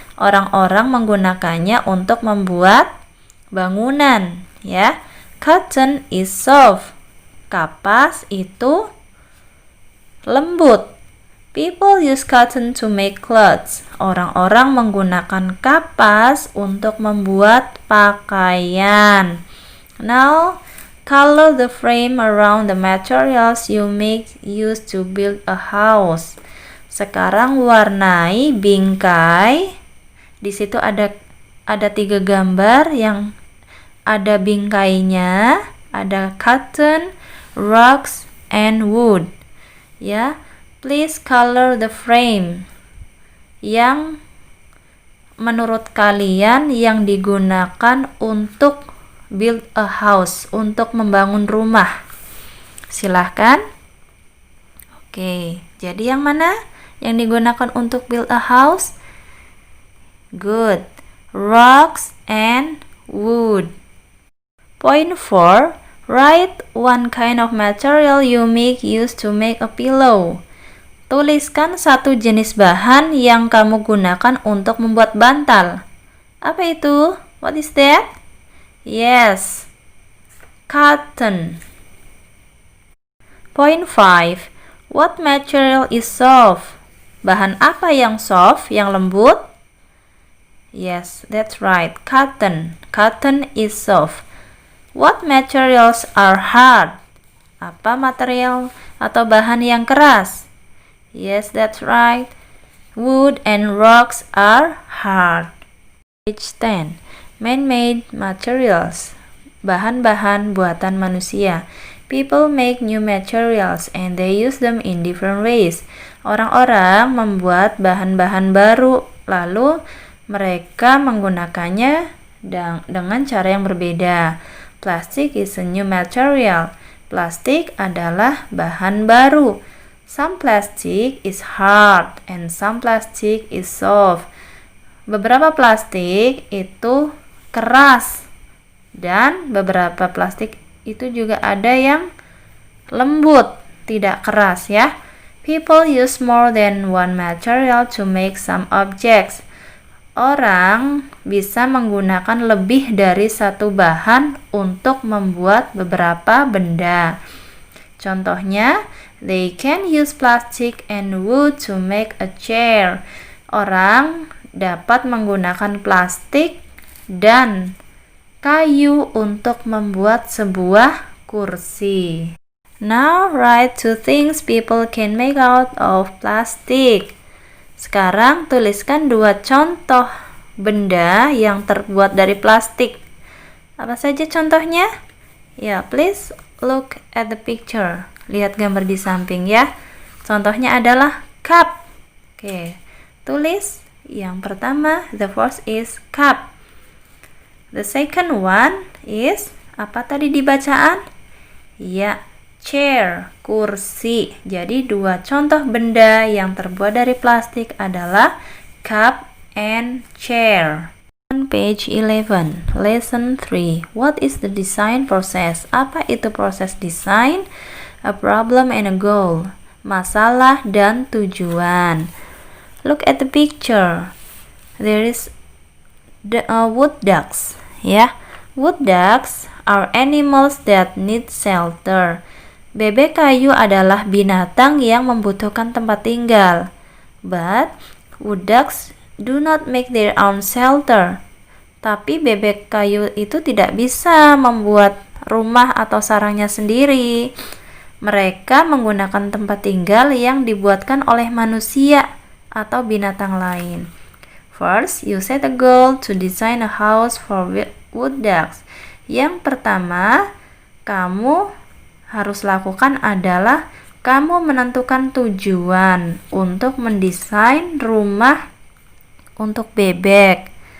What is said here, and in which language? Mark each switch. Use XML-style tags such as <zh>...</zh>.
<id>Orang-orang menggunakannya untuk membuat bangunan, ya.</id> <en>Cotton is soft.</en> <id>Kapas itu lembut.</id> <en>People use cotton to make clothes.</en> <id>Orang-orang menggunakan kapas untuk membuat pakaian.</id> <en>Now, color the frame around the materials you make use to build a house.</en> <id>Sekarang warnai bingkai. Di situ ada 3 gambar yang ada bingkainya, ada cotton,</id> <en>rocks, and wood.</en> <id>Ya,</id> <en>please color the frame</en> <id>yang menurut kalian yang digunakan untuk</id> <en>build a house,</en> <id>untuk membangun rumah. Silahkan. Oke, jadi yang mana yang digunakan untuk</id> <en>build a house? Good. Rocks and wood. Point 4. Write one kind of material you make use to make a pillow.</en> <id>Tuliskan 1 jenis bahan yang kamu gunakan untuk membuat bantal. Apa itu?</id> <en>What is that? Yes, cotton. Point 5. What material is soft?</en> <id>Bahan apa yang soft, yang lembut?</id> <en>Yes, that's right, cotton. Cotton is soft. What materials are hard?</en> <id>Apa material atau bahan yang keras?</id> <en>Yes, that's right. Wood and rocks are hard. Page 10. Man-made materials.</en> <id>Bahan-bahan buatan manusia.</id> <en>People make new materials and they use them in different ways.</en> <id>Orang-orang membuat bahan-bahan baru, lalu mereka menggunakannya dengan cara yang berbeda.</id> <en>Plastic is a new material.</en> <id>Plastik adalah bahan baru.</id> <en>Some plastic is hard and some plastic is soft.</en> <id>Beberapa plastik itu keras dan beberapa plastik itu juga ada yang lembut, tidak keras, ya.</id> <en>People use more than one material to make some objects.</en> <id>Orang bisa menggunakan lebih dari 1 bahan untuk membuat beberapa benda.</id> <en>Contohnya, they can use plastic and wood to make a chair.</en> <id>Orang dapat menggunakan plastik dan kayu untuk membuat sebuah kursi.</id> <en>Now write 2 things people can make out of plastic.</en> <id>Sekarang tuliskan 2 contoh benda yang terbuat dari plastik. Apa saja contohnya?</id> <en>Ya, please look at the picture.</en> <id>Lihat gambar di samping ya. Contohnya adalah cup. Oke, tulis yang pertama,</id> <en>the first is cup. The second one is,</en> <id>apa tadi di bacaan? Ya, chair, kursi. Jadi dua contoh benda yang terbuat dari plastik adalah</id> <en>cup and chair. On page 11, lesson 3. What is the design process?</en> <id>Apa itu proses desain?</id> <en>A problem and a goal. Masalah dan tujuan. Look at the picture. There is the wood ducks. Ya, wood ducks are animals that need shelter.</en> <id>Bebek kayu adalah binatang yang membutuhkan tempat tinggal.</id> <en>But wood ducks do not make their own shelter.</en> <id>Tapi bebek kayu itu tidak bisa membuat rumah atau sarangnya sendiri. Mereka menggunakan tempat tinggal yang dibuatkan oleh manusia atau binatang lain.</id> <en>First, you set a goal to design a house for wood ducks.</en> <id>Yang pertama, kamu harus lakukan adalah kamu menentukan tujuan untuk mendesain rumah untuk bebek.</id>